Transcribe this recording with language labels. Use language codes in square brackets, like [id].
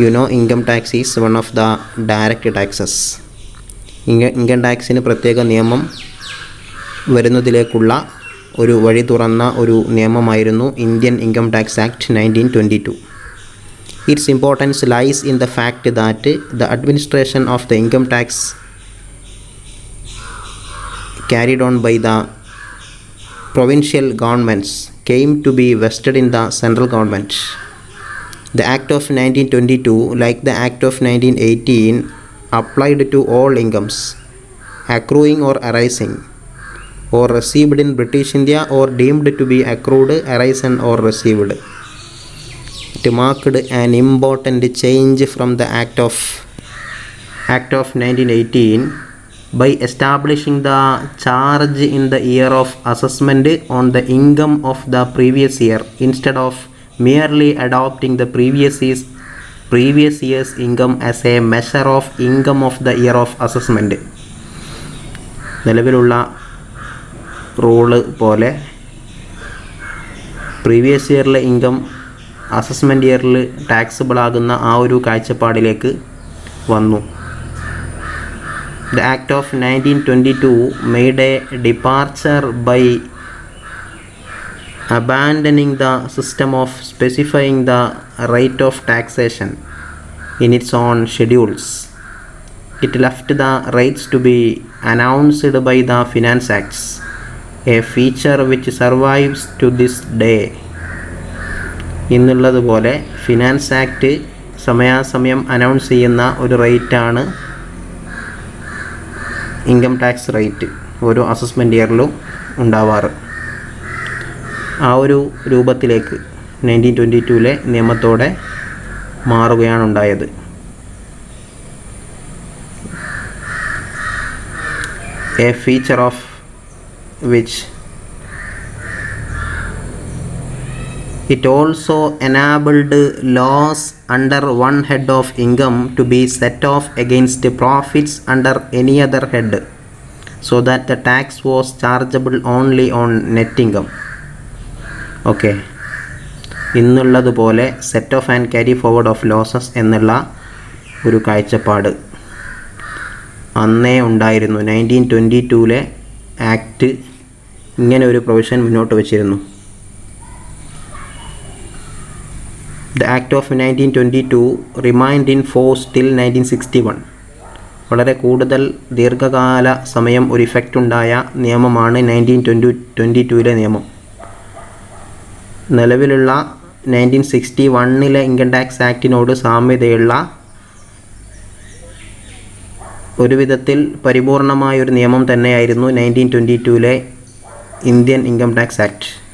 [en] Income tax is one of the direct taxes. [ml] Income ടാക്സിന് പ്രത്യേക നിയമം വരുന്നതിലേക്കുള്ള ഒരു വഴി തുറന്ന ഒരു നിയമമായിരുന്നു Indian income tax act 1922. [en] Its importance lies in the fact that the administration of the income tax carried on by the provincial governments came to be vested in the central government. The Act of 1922, like the Act of 1918, applied to all incomes accruing or arising or received in British India or deemed to be accrued, arisen or received. It marked an important change from the Act of 1918 by establishing the charge in the year of assessment on the income of the previous year instead of merely adopting the previous year's income as a measure of income of the year of assessment. [ml] നിലവിലുള്ള rule പോലെ previous ഇയറിലെ income assessment ഇയറിൽ taxable ആകുന്ന ആ ഒരു കാഴ്ചപ്പാടിലേക്ക് വന്നു. [en] The Act of 1922 made a departure by abandoning the system of specifying the rate of taxation in its own schedules. It left the rates to be announced by the Finance Acts, a feature which survives to this day. [ml] ഇന്നുള്ളതുപോലെ finance act സമയാസമയം announce ചെയ്യുന്ന ഒരു റേറ്റാണ് income tax rate ഓരോ assessment ഇയറിലും ഉണ്ടാവാറ്. ആ ഒരു രൂപത്തിലേക്ക് 1922 നിയമത്തോടെ മാറുകയാണ് ഉണ്ടായത്. [en] A feature of which it also enabled laws under one head of income to be set off against profits under any other head. so that the tax was chargeable only on net income. [ml] Okay, ഇന്നുള്ളതുപോലെ set of and carry forward of losses എന്നുള്ള ഒരു കാഴ്ചപ്പാട് അന്നേ ഉണ്ടായിരുന്നു. 1922 act ഇങ്ങനെ ഒരു provision മുന്നോട്ട് വച്ചിരുന്നു. [en] The Act of 1922 remained in force till 1961. [ml] വളരെ കൂടുതൽ ദീർഘകാല സമയം ഒരു ഇഫക്റ്റ് ഉണ്ടായ നിയമമാണ് 1922 നിയമം. നിലവിലുള്ള 1961 ഇൻകം ടാക്സ് ആക്ടിനോട് സാമ്യതയുള്ള ഒരു വിധത്തിൽ പരിപൂർണമായൊരു നിയമം തന്നെയായിരുന്നു 1922 ഇന്ത്യൻ ഇൻകം ടാക്സ് ആക്ട്.